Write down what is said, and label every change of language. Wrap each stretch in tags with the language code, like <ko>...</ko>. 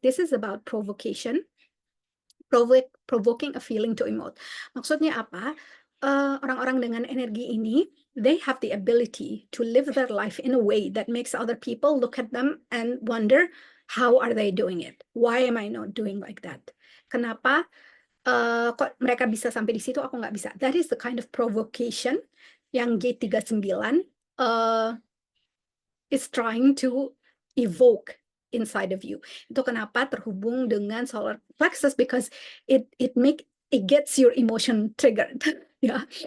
<en>This is about provocation, provoking a feeling to emote.</en> <id>Maksudnya apa? Orang-orang dengan energi ini,</id> <en>they have the ability to live their life in a way that makes other people look at them and wonder, how are they doing it? Why am I not doing like that?</en> <id>Kenapa kok mereka bisa sampai di situ, aku nggak bisa.</id> <en>That is the kind of provocation yang gate 39 is trying to evoke inside of you.</en> <id>Itu kenapa terhubung dengan</id> <en>solar plexus, because it gets your emotion triggered. Ya.</en>